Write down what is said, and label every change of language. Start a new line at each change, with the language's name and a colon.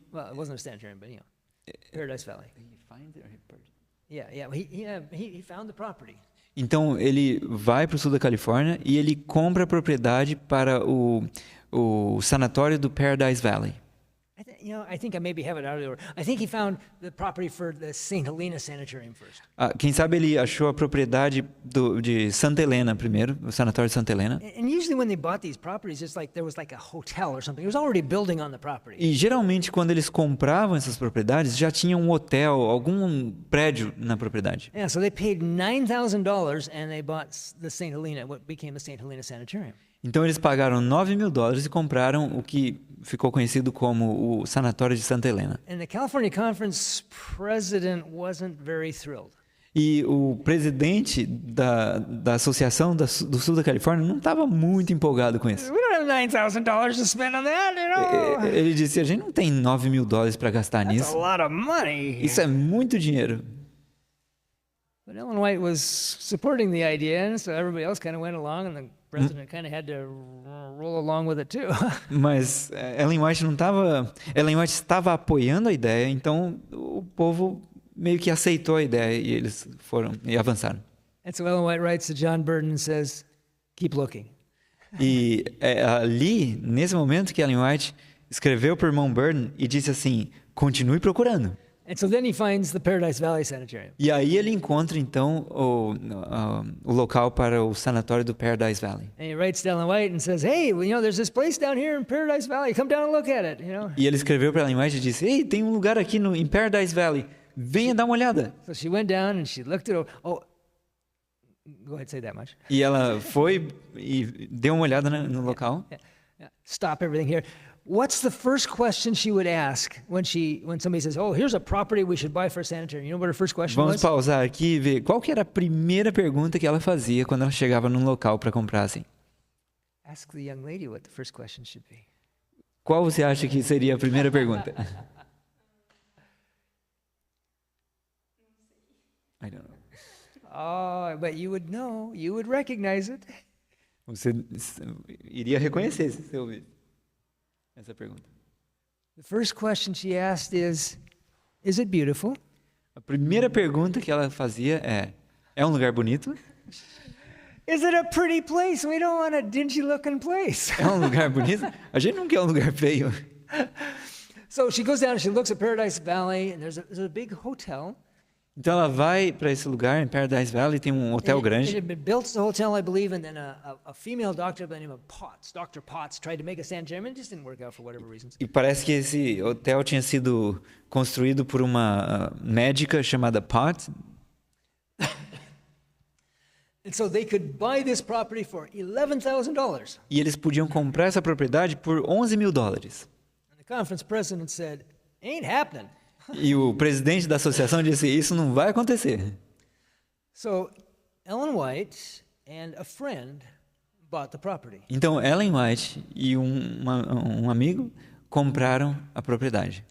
English: Well, it wasn't a sanitarium, but Paradise Valley. Yeah. He found the property.
Portuguese: Então ele vai para o sul da Califórnia e ele compra a propriedade para o sanatório do Paradise Valley.
English: I think I maybe have it out of the order. I think he found the property for the St. Helena Sanitarium first.
Portuguese: Quem sabe ele achou a propriedade de Santa Helena primeiro, o sanatório de Santa Helena.
English: And usually when they bought these properties, it's like there was like a hotel or something. It was already building on the property.
Portuguese: E geralmente quando eles compravam essas propriedades, já tinha um hotel, algum prédio na propriedade.
English: Yeah, so they paid $9,000 and they bought the St. Helena, what became the St. Helena Sanitarium.
Portuguese: Então eles pagaram $9.000 e compraram o que ficou conhecido como o sanatório de Santa Helena.
English: And the California Conference president wasn't very thrilled.
Portuguese: E o presidente da Associação do Sul da Califórnia não estava muito empolgado com isso.
English: We don't have $9,000 to spend on that, you know.
Portuguese: Ele disse, a gente não tem $9.000 para gastar
English: That's
Portuguese: nisso.
English: a lot of money.
Portuguese: Isso é muito dinheiro.
English: But Ellen White was supporting the idea, and so everybody else kind of went along, and the president kind of had to roll along with it too.
Portuguese: Mas Ellen White estava apoiando a ideia, então o povo meio que aceitou a ideia e eles foram e avançaram.
English: And so Ellen White writes to John Burden and says, "Keep looking."
Portuguese: E é ali, nesse momento, que Ellen White escreveu para o irmão Burden e disse assim, continue procurando.
English: And so then he finds the Paradise Valley Sanitarium.
Portuguese: E aí ele encontra então o local para o sanatório do Paradise Valley.
English: And he writes to Ellen White and says, "Hey, well, you know, there's this place down here in Paradise Valley. Come down and look at it." You know.
Portuguese: E ele escreveu para Ellen White e disse, ei, tem um lugar aqui em Paradise Valley, venha dar uma olhada.
English: So she went down and she looked it over. Oh, go ahead, say that much.
Portuguese: E ela foi e deu uma olhada no local.
English: Yeah. Stop everything here. What's the first question she would ask when somebody says, "Oh, here's a property we should buy for a sanitarium"? You know what her first question
Portuguese: Vamos
English: was?
Portuguese: pausar aqui e ver qual que era a primeira pergunta que ela fazia quando ela chegava num local para comprar assim.
English: Ask the young lady what the first question should be.
Portuguese: Qual você acha que seria a primeira pergunta?
English: I don't know. Oh, but you would know, you would recognize it.
Portuguese: Você iria reconhecer se você ouvir essa pergunta.
English: The first question she asked is it beautiful?
Portuguese: A primeira pergunta que ela fazia é um lugar bonito?
English: Is it a pretty place? We don't want a dingy looking place.
Portuguese: É um lugar bonito? A gente não quer um lugar feio.
English: So she goes down and she looks at Paradise Valley, and there's a big hotel.
Portuguese: Então ela vai para esse lugar em Paradise Valley, tem um hotel grande.
English: It had been built as a hotel, I believe, and then a female doctor by the name of Potts, Dr. Potts, tried to make a sanitarium, and it just didn't work out for whatever reasons.
Portuguese: E parece que esse hotel tinha sido construído por uma médica chamada Potts.
English: And so they could buy this property for $11,000.
Portuguese: E eles podiam comprar essa propriedade por $11.000.
English: And the conference president said, "Ain't happening."
Portuguese: E o presidente da associação disse, isso não vai acontecer.
English: So Ellen White and a friend bought the property.
Portuguese: Então Ellen White e um amigo compraram a propriedade.